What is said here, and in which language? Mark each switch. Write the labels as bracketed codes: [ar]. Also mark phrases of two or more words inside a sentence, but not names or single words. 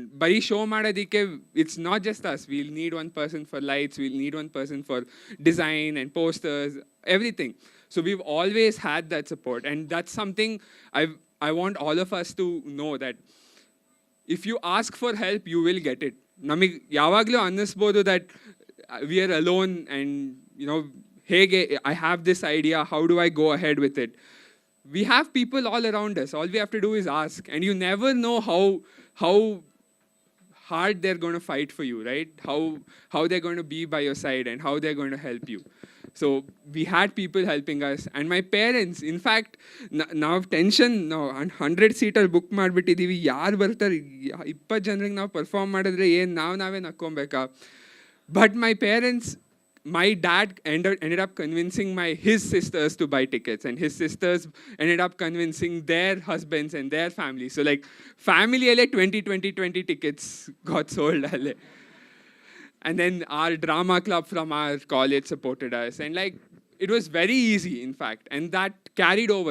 [kn] ಬರಿ show ಮಾಡೋದಿಕ್ಕೆ, [en] it's not just us. We'll need one person for lights, we'll need one person for design and posters, everything. So we've always had that support, and that's something I want all of us to know, that if you ask for help, you will get it. [kn] ನಮಗೆ ಯಾವಾಗಲೂ ಅನ್ನಿಸ್ಬೋದು [en] that we are alone, and hege I have this idea, how do I go ahead with it? We have people all around us. All we have to do is ask, and you never know how hard they're going to fight for you, right? How they're going to be by your side and how they're going to help you. So we had people helping us, and my parents, in fact, now tension, now 100-seater [kn] book ಮಾಡ್ಬಿಟ್ಟಿದೀವಿ, ಯಾರು ಬರ್ತಾರೆ, 20 ಜನರಿಗೆ ನಾವು ಪರ್ಫಾರ್ಮ್ ಮಾಡಿದ್ರೆ ಏನು ನಾವೇ ನಕ್ಕೊಬೇಕಾ? [en] But my dad ended up convincing his sisters to buy tickets, and his sisters ended up convincing their husbands and their families. So like family alle 20 tickets got sold alle. And then our drama club from our college supported us, and like it was very easy, in fact, and that carried over.